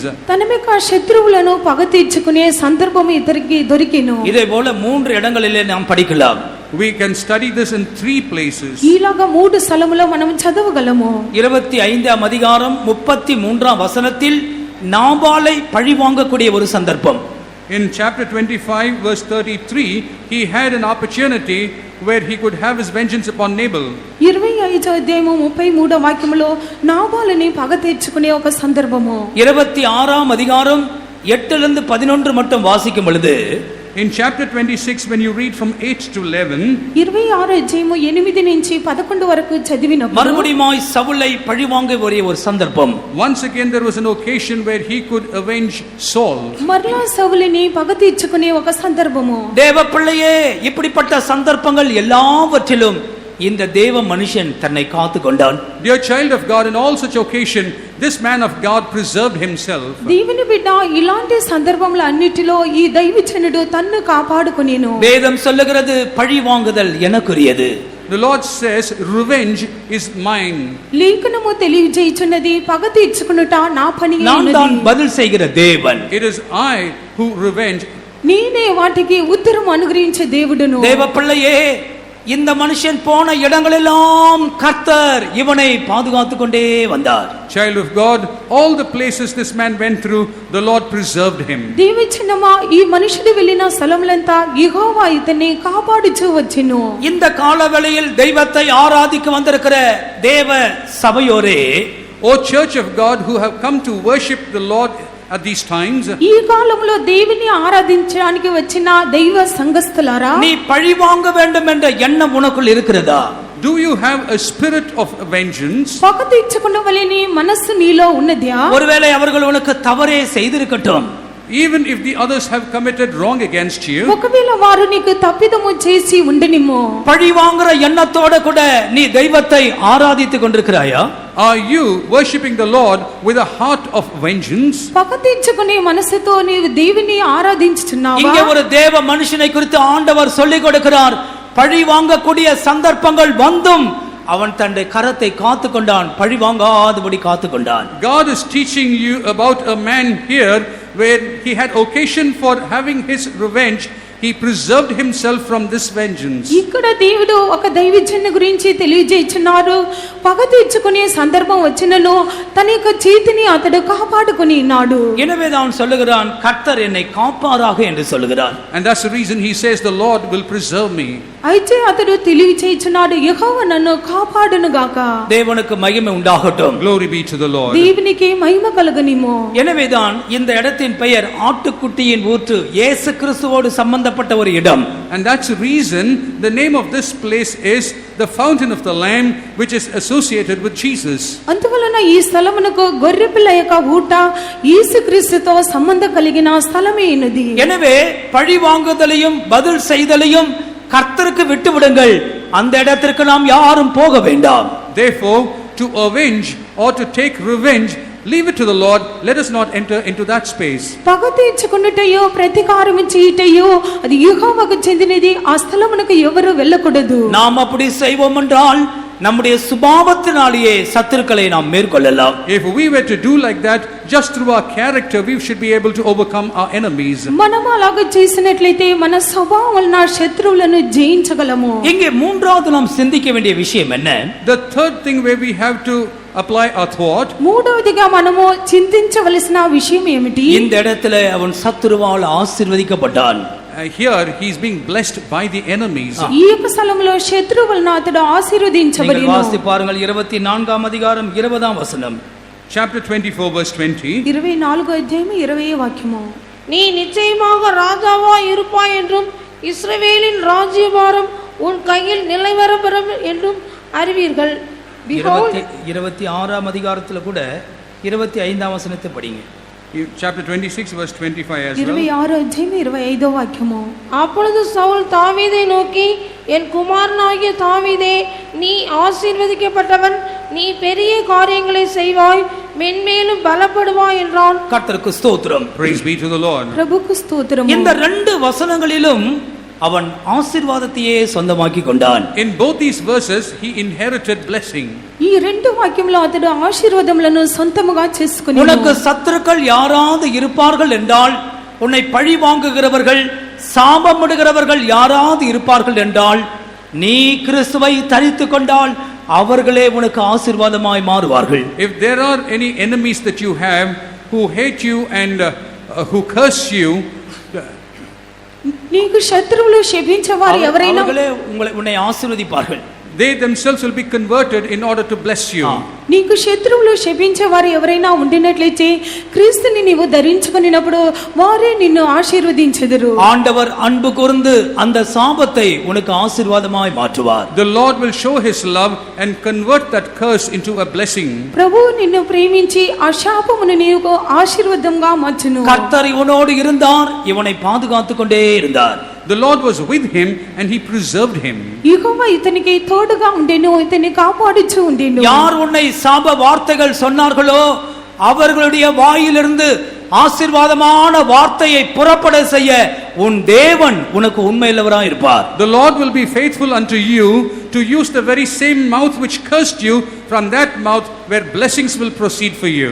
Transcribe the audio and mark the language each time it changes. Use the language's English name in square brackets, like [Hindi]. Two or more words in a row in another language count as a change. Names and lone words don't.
[Telugu] తన యొక్క శత్రువులను పగ తీర్చుకునే సందర్భము ఇతనికి దొరికిను. [Tamil] இதே போல 3 இடங்களிலே நாம் படிக்கலாம். [English] We can study this in 3 places. [Telugu] ఈలాగా 3 స్థలములో మనం చదవగలము. [Tamil] 25ஆம் அதிகாரம் 33ஆம் வசனத்தில் நாபாலை பழி வாங்கக்கூடிய ஒரு சந்தர்ப்பம். [English] In chapter 25 verse 33, he had an opportunity where he could have his vengeance upon Nabal. [Telugu] 25వ అధ్యాయము 33వ వాక్యములో నాబాలుని పగ తీర్చుకునే ఒక సందర్భము. [Tamil] 26ஆம் அதிகாரம் 8 லிருந்து 11 மட்டும் வாசிக்கும் பொழுது, [English] In chapter 26, when you read from 8 to 11, [Telugu] 26 అధ్యాయము 8 నుంచి 11 వరకు చదివినప్పుడు [Tamil] மறுபடியுமாய் சவுலை பழி வாங்க ஒரு சந்தர்ப்பம். [English] once again there was an occasion where he could avenge Saul. [Telugu] మరలా సౌలుని పగ తీర్చుకునే ఒక సందర్భము. [Tamil] தேவ பிள்ளையே, இப்படிப்பட்ட சந்தர்ப்பங்கள் எல்லாவற்றிலும் இந்த தேவ மனுஷன் தன்னை காத்து கொண்டான். [English] Dear child of God, in all such occasion, this man of God preserved himself. [Telugu] దేవుని బిడ్డ, ఇలాంటి సందర్భముల అన్నిటిలో ఈ దైవజనుడు తన్ను కాపాడుకొనెను. [Tamil] வேதம் சொல்லுகிறது பழி வாங்குதல் எனக்குரியது. [English] The Lord says, revenge is mine. [Telugu] లేఖనము తెలియజేయుచున్నది పగ తీర్చుకొనుట నా పని [Tamil] நான் தான் [Telugu] అన్నది. [Tamil] பதில் செய்கிற தேவன். [English] It is I who revenge. [Telugu] నేనే వాటికి ఉత్తరం అనుగ్రహించే దేవుడును. [Tamil] தேவ பிள்ளையே, இந்த மனுஷன் போன இடங்களெல்லாம் கர்த்தர் இவனை பாதுகாத்து கொண்டே வந்தார். [English] Child of God, all the places this man went through, the Lord preserved him. [Telugu] దేవజనమా, ఈ మనుషుడు వెళ్ళిన స్థలములంతా యెహోవా ఇతన్ని కాపాడుచూ వచ్చెను. [Tamil] இந்த காலவேளையில் தெய்வத்தை ஆராதிக்க வந்திருக்கிற தேவ சபையோரே, [English] O church of God who have come to worship the Lord at these times, [Telugu] ఈ కాలంలో దేవుని ఆరాధించడానికి వచ్చిన దైవ సంఘస్థులారా, [Tamil] நீ பழி வாங்க வேண்டும் என்ற எண்ணம் உனக்குள் இருக்கிறதா? [English] do you have a spirit of vengeance? [Telugu] పగ తీర్చుకున్నవలెని మనస్సు నీలో ఉన్నదా? [Tamil] ஒருவேளை அவர்கள் உனக்கு தவறே செய்திருக்கட்டும், [English] Even if the others have committed wrong against you, [Telugu] ఒకవేళ వారు నీకు తప్పిదము చేసి ఉండనిమో, [Tamil] பழி வாங்குற எண்ணத்தோட கூட நீ தெய்வத்தை ஆராதித்துக் கொண்டிருக்கிறாயா? [English] are you worshipping the Lord with a heart of vengeance? [Telugu] పగ తీర్చుకునే మనసుతో నీవు దేవుని ఆరాధించుచున్నావా? [Tamil] இங்கே ஒரு தேவ மனுஷனை குறித்து ஆண்டவர் சொல்லிக் கொடுக்கிறார். பழி வாங்கக்கூடிய சந்தர்ப்பங்கள் வந்தும் அவன் தன்னுடைய கரத்தை காத்து கொண்டான், பழி வாங்காதபடி காத்து கொண்டான். [English] God is teaching you about a man here where he had occasion for having his revenge, he preserved himself from this vengeance. [Telugu] ఇక్కడ దేవుడు ఒక దైవజనుని గురించి తెలియజేస్తున్నారు. పగ తీర్చుకునే సందర్భం వచ్చినను తన యొక్క చేతిని అతడు కాపాడుకుని ఉన్నాడు. [Tamil] எனவே தான் சொல்லுகிறான் கர்த்தர் என்னை காப்பாராக என்று சொல்லுகிறான். [English] And that's the reason he says the Lord will preserve me. [Telugu] అయితే అతడు తెలియజేస్తున్నాడు యెహోవా నన్ను కాపాడును గాక. [Tamil] தேவனுக்கு மகிமை உண்டாகட்டும். [English] Glory be to the Lord. [Telugu] దేవునికి మహిమ కలుగునిమో. [Tamil] எனவே தான் இந்த இடத்தின் பெயர் ஆட்டுக்குட்டியின் ஊற்று, இயேசு கிறிஸ்துவோடு சம்பந்தப்பட்ட ஒரு இடம். [English] And that's the reason the name of this place is the fountain of the Lamb, which is associated with Jesus. [Telugu] అందువలన ఈ స్థలమునకు గొర్రెపిల్ల యొక్క ఊట యేసుక్రీస్తుతో సంబంధం కలిగిన స్థలమే ఉన్నది. [Tamil] எனவே பழி வாங்குதலையும் பதில் செய்தலையும் கர்த்தருக்கு விட்டு விடுங்கள். அந்த இடத்திற்கு நாம் யாரும் போக வேண்டாம். [English] Therefore, to avenge or to take revenge, leave it to the Lord. Let us not enter into that space. [Telugu] పగ తీర్చుకున్నటయో ప్రతీకారం చేయటయో అది యెహోవాకు చెందినది. ఆ స్థలమునకు ఎవరు వెళ్ళకూడదు. [Tamil] நாம் அப்படி செய்வோம் என்றால் நம்முடைய சுபாவத்தினாலேயே சத்துருக்களை நாம் மேற்கொள்ளலாம். [English] If we were to do like that, just through our character, we should be able to overcome our enemies. [Telugu] మనం అలాగ చేసినట్లయితే మన స్వభావం వలన శత్రువులను జయించగలము. [Tamil] இங்கே மூன்றாவது நாம் சிந்திக்க வேண்டிய விஷயம் என்ன? [English] The third thing where we have to apply our thought, [Telugu] మూడవదిగా మనము చింతించవలసిన విషయం ఏమిటి? [Tamil] இந்த இடத்துல அவன் சத்துருவால் ஆசீர்வதிக்கப்பட்டான். [English] here he is being blessed by the enemies. [Telugu] ఈ యొక్క స్థలంలో శత్రువు వలన అతడు ఆశీర్వదించబడిను. [Tamil] நீங்கள் வாசித்து பாருங்கள் 24ஆம் அதிகாரம் 20ஆம் வசனம். [English] Chapter 24 verse 20. [Telugu] 24వ అధ్యాయం 20వ వాక్యము. [Tamil] நீ நிச்சயமாக ராஜாவாய் இருப்பாய் என்றும் இஸ்ரவேலின் ராஜ்யபாரம் உன் கையில் நிலைவரப்பெறும் என்றும் அறிவீர்கள். 26ஆம் அதிகாரத்துல கூட 25ஆம் வசனத்தை படிங்க. [English] Chapter 26 verse 25 as well. [Telugu] 26వ అధ్యాయం 25వ వాక్యము. [Tamil] அப்பொழுது சவுல் தாவீதை நோக்கி, என் குமாரனாகிய தாவீதே, நீ ஆசீர்வதிக்கப்பட்டவன், நீ பெரிய காரியங்களை செய்வாய், மென்மேலும் பலப்படுவாய் என்றான். கர்த்தருக்கு ஸ்தோத்திரம். [English] Praise be to the Lord. [Telugu] ప్రభుకు స్తోత్రము. [Tamil] இந்த ரெண்டு வசனங்களிலும் அவன் ஆசீர்வாதத்தையே சொந்தமாக்கி கொண்டான். [English] In both these verses he inherited blessing. [Telugu] ఈ రెండు వాక్యములో అతడు ఆశీర్వాదములను సొంతముగా చేసుకుని [Tamil] உனக்கு சத்துருக்கள் யாராவது இருப்பார்கள் என்றால், உன்னை பழி வாங்குகிறவர்கள் சாபமிடுகிறவர்கள் யாராவது இருப்பார்கள் என்றால், நீ கிறிஸ்துவை தரித்துக் கொண்டால் அவர்களே உனக்கு ஆசீர்வாதமாய் மாறுவார்கள். [English] If there are any enemies that you have who hate you and who curse you, [Telugu] నీకు శత్రువులు శపించేవారు ఎవరైనా [Tamil] அவர்களே உன்னை ஆசீர்వதிப்பார்கள். [English] they themselves will be converted in order to bless you. [Telugu] నీకు శత్రువులు శపించేవారు ఎవరైనా ఉండినట్లయితే క్రీస్తుని నీవు ధరించుకున్నప్పుడు వారే నిన్ను ఆశీర్వదించెదరు. [Tamil] ஆண்டவர் அன்பு கூர்ந்து அந்த சாபத்தை உனக்கு ஆசீர்வாதமாய் மாற்றுவார். [English] The Lord will show his love and convert that curse into a blessing. [Telugu] ప్రభువు నిన్ను ప్రేమించి ఆ శాపమును నీకు ఆశీర్వాదంగా మార్చును. [Tamil] கர்த்தர் இவனோடு இருந்தார், இவனை பாதுகாத்துக் கொண்டே இருந்தார். [English] The Lord was with him and he preserved him. [Telugu] యెహోవా ఇతనికి తోడుగా ఉండెను, ఇతన్ని కాపాడుచూ ఉండెను. [Tamil] யார் உன்னை சாப வார்த்தைகள் சொன்னார்களோ அவர்களுடைய வாயிலிருந்து ஆசீர்வாதமான வார்த்தையை புறப்பட செய்ய உன் தேவன் உனக்கு உண்மையுள்ளவராய் இருப்பார். [English] The Lord will be faithful unto you to use the very same mouth which cursed you, from that mouth where blessings will proceed for you.